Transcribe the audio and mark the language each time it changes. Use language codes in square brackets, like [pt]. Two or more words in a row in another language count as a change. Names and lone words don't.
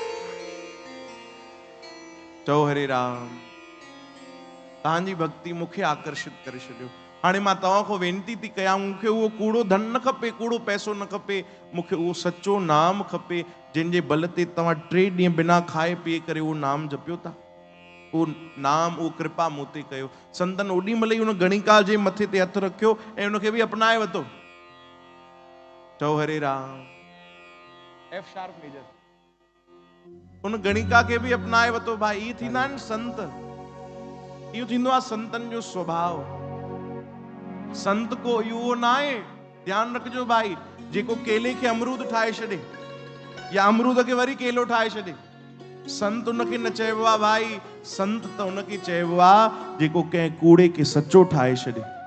[sd] चओ हरे राम तव्हांजी भक्ति मूंखे आकर्षित करे छॾियो। हाणे मां तव्हां खां वेनिती थी कयां मूंखे उहो कूड़ो धन न खपे कूड़ो पैसो न खपे मूंखे उहो सच्चो नाम खपे जिन जे बल ते तव्हां 3 ॾींहं बिना खाए पीए करे उहो नाम जपियो था वो नाम वो कृपा मूं ते कयो। संतन ओॾी महिल ई उन गणिका जे मथे ते हथ रखियो ऐं उनखे बि अपनाए वरितो। चओ हरे राम F शार्प मेजर उन गणिका खे बि अपनाए वरितो। भाई इहे थींदा आहिनि संत इहो थींदो आहे संतन जो स्वभाव। संत को इहो न आहे ध्यानु रखिजो भाई जेको केले खे अमरूद ठाहे छॾे या अमरूद खे वरी केलो ठाहे छॾे संत उनखे न चइबो आहे भाई संत त उनखे चइबो आहे जेको कंहिं कूड़े खे सच्चो ठाहे छॾे।